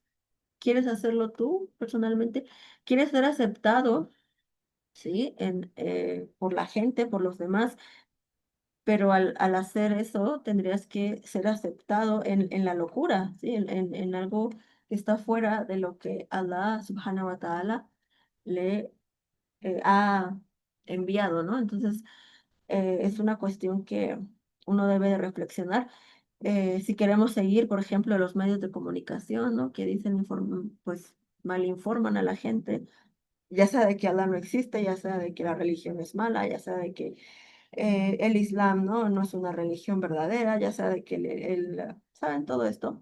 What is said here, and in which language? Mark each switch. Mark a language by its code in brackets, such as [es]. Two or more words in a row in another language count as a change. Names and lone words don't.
[es] ¿Quieres hacerlo tú personalmente? ¿Quieres ser aceptado? ¿Sí? Por la gente, por los demás, pero al hacer eso tendrías que ser aceptado en la locura, ¿sí? En algo que está fuera de lo que [ar] الله سبحانه وتعالى [es] le ha enviado, ¿no? Entonces, es una cuestión que uno debe de reflexionar. Si queremos seguir, por ejemplo, los medios de comunicación, ¿no? Que dicen, pues, malinforman a la gente, ya sea de que Allah no existe, ya sea de que la religión es mala, ya sea de que el Islam no es una religión verdadera, ya sea de que ¿saben todo esto?